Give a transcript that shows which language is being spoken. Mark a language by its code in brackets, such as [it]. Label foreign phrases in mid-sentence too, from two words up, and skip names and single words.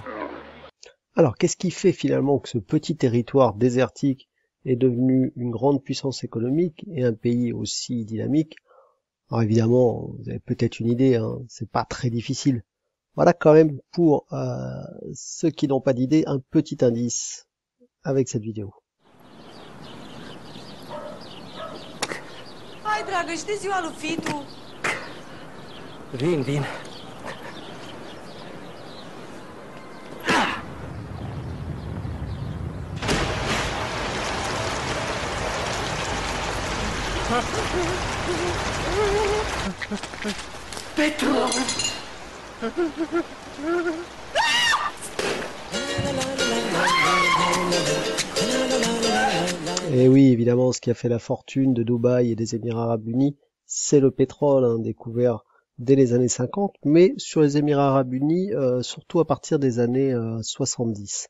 [fr] Alors, qu'est-ce qui fait finalement que ce petit territoire désertique est devenu une grande puissance économique et un pays aussi dynamique? Alors évidemment, vous avez peut-être une idée, c'est pas très difficile. Voilà quand même pour ceux qui n'ont pas d'idée, un petit indice avec cette vidéo. [ro] Hai, dragă, știi ziua lui Fitu? Vin. Petru! [fr] Et oui, évidemment, ce qui a fait la fortune de Dubaï et des Émirats Arabes Unis, c'est le pétrole, découvert dès les années 50, mais sur les Émirats Arabes Unis, surtout à partir des années 70.